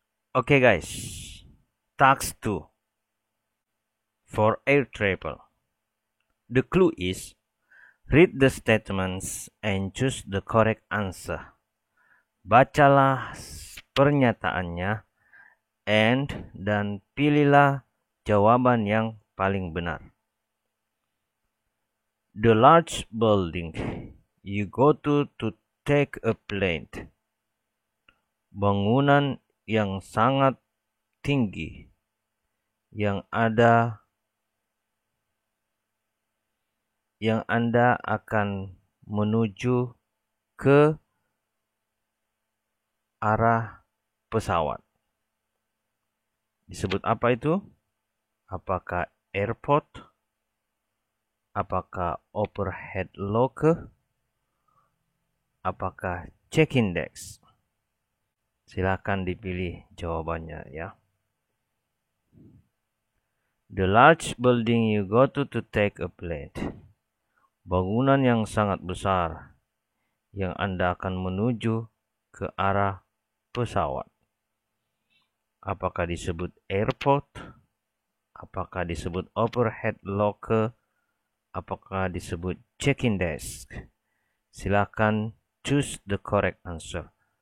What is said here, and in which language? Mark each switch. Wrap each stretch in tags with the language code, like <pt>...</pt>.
<en>Okay guys, task 2 for air travel. The clue is read the statements and choose the correct answer.</en> <id>Bacalah pernyataannya dan pilihlah jawaban yang paling benar.</id> <en>The large building you go to take a plane.</en> <id>Bangunan yang sangat tinggi yang Anda akan menuju ke arah pesawat. Disebut apa itu? Apakah airport? Apakah overhead locker? Apakah check-in desk? Silakan dipilih jawabannya ya.</id> <en>The large building you go to take a plane.</en> <id>Bangunan yang sangat besar yang Anda akan menuju ke arah pesawat. Apakah disebut airport? Apakah disebut overhead locker? Apakah disebut check-in desk? Silakan</id> <en>choose the correct answer.</en>